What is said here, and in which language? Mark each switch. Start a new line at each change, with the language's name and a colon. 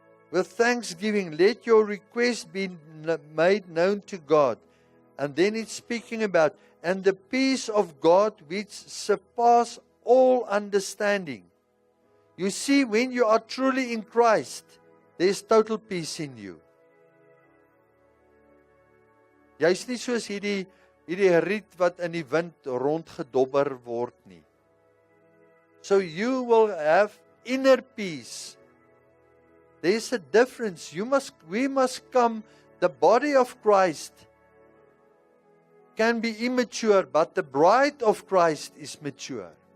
English: With thanksgiving, let your request be made known to God. And then it's speaking about, and the peace of God which surpasses all understanding. You see, when you are truly in Christ, there's total peace in you.
Afrikaans: Jy's nie soos hierdie riet wat in die wind rondgedobber word nie.
English: So you will have inner peace. There's a difference. We must come, the body of Christ can be immature, but the bride of Christ is mature.